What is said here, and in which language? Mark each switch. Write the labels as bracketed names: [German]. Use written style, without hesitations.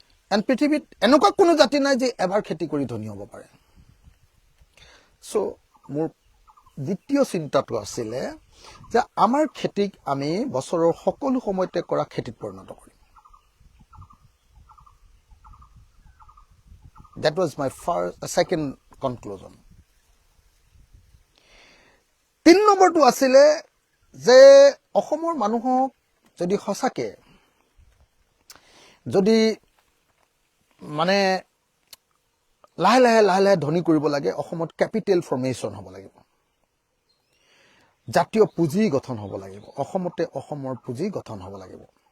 [Assamese] And পৃথিৱীত এনেকুৱা কোনো জাতি নাই যে এবাৰ খেতি কৰি ধনী হ'ব পাৰে। চ' মোৰ দ্বিতীয় চিন্তাটো আছিলে যে আমাৰ খেতিক আমি বছৰৰ সকলো সময়তে কৰা খেতিত পৰিণত কৰিম। [English] That was my second conclusion. [Assamese] 3 নম্বৰটো আছিলে যে অসমৰ মানুহক যদি সঁচাকে যদি মানে লাহে লাহে ধনী কৰিব লাগে, অসমত কেপিটেল ফৰ্মেশ্যন হ'ব লাগিব, জাতীয় পুঁজি গঠন হ'ব লাগিব, অসমতে অসমৰ পুঁজি গঠন হ'ব লাগিব।